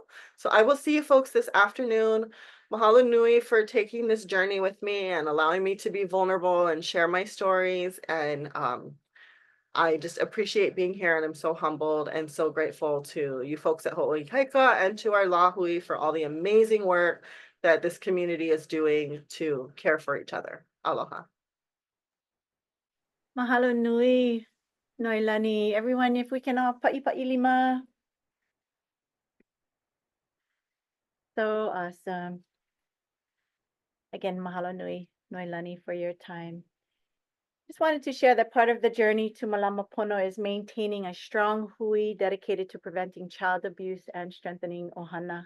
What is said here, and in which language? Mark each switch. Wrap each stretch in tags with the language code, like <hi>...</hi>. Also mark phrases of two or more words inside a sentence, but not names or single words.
<en>So I will see you folks this afternoon.</en> <haw>Mahalo nui</haw> <en>for taking this journey with me and allowing me to be vulnerable and share my stories. And I just appreciate being here, and I'm so humbled and so grateful to you folks at Hoʻoikaika and to our lahui for all the amazing work that this community is doing to care for each other. Aloha.</en> <haw>Mahalo nui, Noelani.</haw> <en>Everyone, if we can all</en> <haw>pa'i lima.</haw> <en>So awesome. Again,</en> <haw>mahalo nui,</haw> <en>Noelani, for your time. Just wanted to share that part of the journey to Malama Pono is maintaining a strong hui dedicated to preventing child abuse and strengthening ohana.</en>